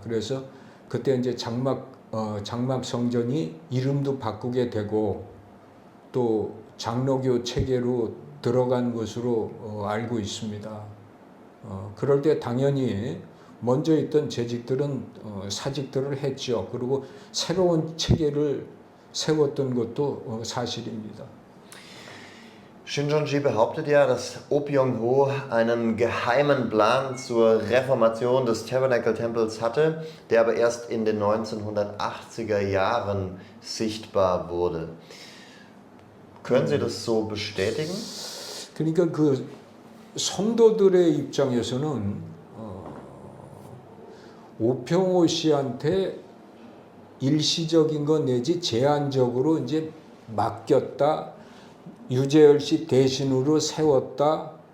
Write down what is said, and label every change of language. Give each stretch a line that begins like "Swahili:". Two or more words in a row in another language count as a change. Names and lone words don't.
Korean: 그래서 그때 이제 장막 성전이 이름도 바꾸게 되고 또 장로교 체계로 들어간 것으로 알고 있습니다. 그럴 때 당연히 먼저 있던 재직들은 사직들을 했죠. 그리고 새로운 체계를 세웠던 것도 사실입니다.
German: Shincheonji behauptet ja, dass Oh Byung-ho einen geheimen Plan zur Reformation des Tabernacle-Tempels hatte, der aber erst in den 1980er Jahren sichtbar wurde. Können Sie das so bestätigen?
Korean: 그러니까 그 성도들의 입장에서는 오평호 씨한테 일시적인 것 내지 제한적으로 이제 맡겼다. 유재열 씨 대신으로 세웠다.